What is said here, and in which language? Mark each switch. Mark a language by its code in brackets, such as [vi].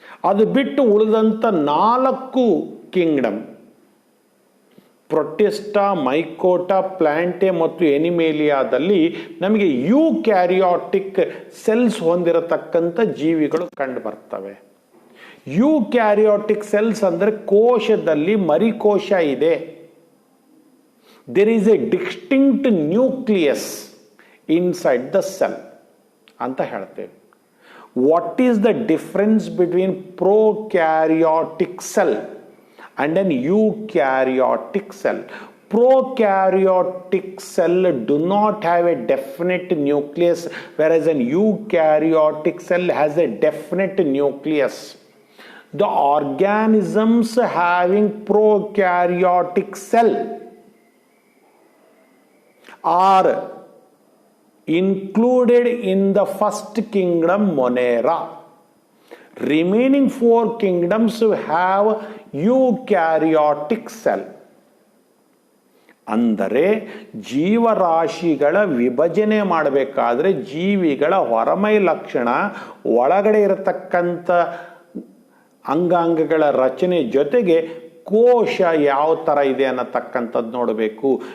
[kn] ಅದು ಬಿಟ್ಟು ಉಳಿದಂಥ 4 ಕಿಂಗ್ಡಮ್, ಪ್ರೊಟಿಸ್ಟಾ, ಮೈಕೋಟಾ, ಪ್ಲಾಂಟೆ ಮತ್ತು ಎನಿಮೇಲಿಯಾದಲ್ಲಿ ನಮಗೆ ಯೂಕ್ಯಾರಿಯಾಟಿಕ್ ಸೆಲ್ಸ್ ಹೊಂದಿರತಕ್ಕಂಥ ಜೀವಿಗಳು ಕಂಡು ಬರ್ತವೆ. ಯೂಕ್ಯಾರಿಯಾಟಿಕ್ ಸೆಲ್ಸ್ ಅಂದರೆ ಕೋಶದಲ್ಲಿ ಮರಿಕೋಶ ಇದೆ, [en] there is a distinct nucleus inside the cell [kn] ಅಂತ ಹೇಳ್ತೇವೆ. [en] What is the difference between prokaryotic cell and an eukaryotic cell? Prokaryotic cell do not have a definite nucleus, whereas an eukaryotic cell has a definite nucleus. The organisms having prokaryotic cell are included in the first kingdom Monera. Remaining 4 kingdoms have eukaryotic cell. [kn] ಅಂದರೆ ಜೀವರಾಶಿಗಳ ವಿಭಜನೆ ಮಾಡಬೇಕಾದ್ರೆ ಜೀವಿಗಳ ಹೊರಮೈ ಲಕ್ಷಣ, ಒಳಗಡೆ ಇರತಕ್ಕಂಥ ಅಂಗಾಂಗಗಳ ರಚನೆ ಜೊತೆಗೆ ಕೋಶ ಯಾವ ಥರ ಇದೆ ಅನ್ನತಕ್ಕಂಥದ್ದು ನೋಡಬೇಕು.